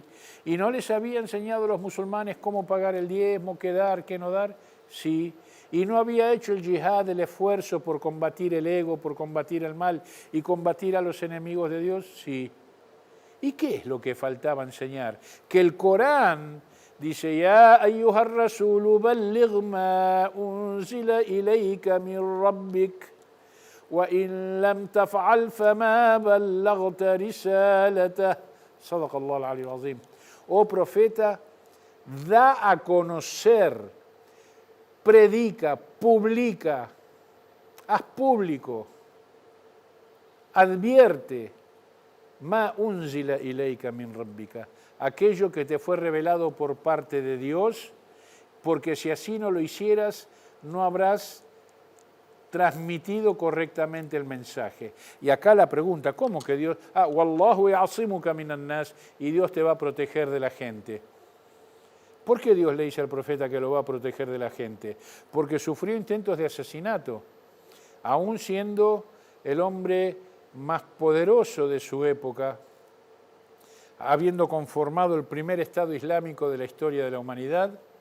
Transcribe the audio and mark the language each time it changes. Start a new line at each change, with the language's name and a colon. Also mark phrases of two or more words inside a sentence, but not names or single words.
Spanish: ¿Y no les había enseñado a los musulmanes cómo pagar el diezmo, qué dar, qué no dar? Sí. y no había hecho el yihad, el esfuerzo por combatir el ego, por combatir el mal y combatir a los enemigos de Dios. Sí. ¿Y qué es lo que faltaba enseñar? Que el Corán dice,
Arabic: يا أيها الرسول بلغ ما أنزل إليك من ربك، وإن لم تفعل فما بلغت رسالته. صدق الله العلي العظيم.
Spanish: Oh profeta, da a conocer, predica, publica, haz público, advierte,
Arabic: ما أنزل إليك من ربك,
Spanish: aquello que te fue revelado por parte de Dios, porque si así no lo hicieras, no habrás transmitido correctamente el mensaje. Y acá la pregunta, ¿cómo que Dios?
Arabic: والله يعصمك من الناس,
Spanish: y Dios te va a proteger de la gente. ¿Por qué Dios le dice al profeta que lo va a proteger de la gente? Porque sufrió intentos de asesinato, aún siendo el hombre más poderoso de su época, habiendo conformado el primer Estado islámico de la historia de la humanidad.